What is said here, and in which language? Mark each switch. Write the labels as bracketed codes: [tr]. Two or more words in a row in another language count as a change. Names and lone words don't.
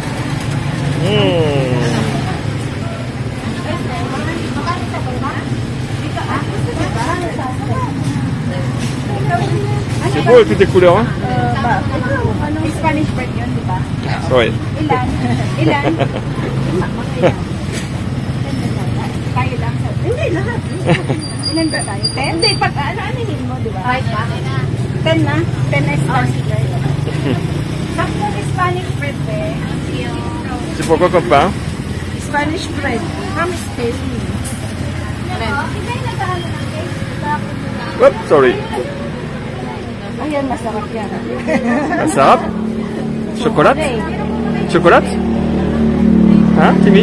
[fr] C'est beau toutes les couleurs hein? [en] Spanish bread [tl] yun, di ba? [fr] Oui. [tl] Ilan? Ilan tayo lang sa... Hindi, lahat. Ilan ba tayo? 10? Hindi, pag ano-anin mo, di ba? 10 na? 10 na [en] Spanish bread. [tl] Sakto [en] Spanish bread [tl] eh. [fr] C'est pourquoi comme pain? [en] Spanish bread. From Spain. Hop, sorry. [tl] Ayan, masarap yan. Masarap? [fr] Chocolat? Chocolat? Hein, Timmy?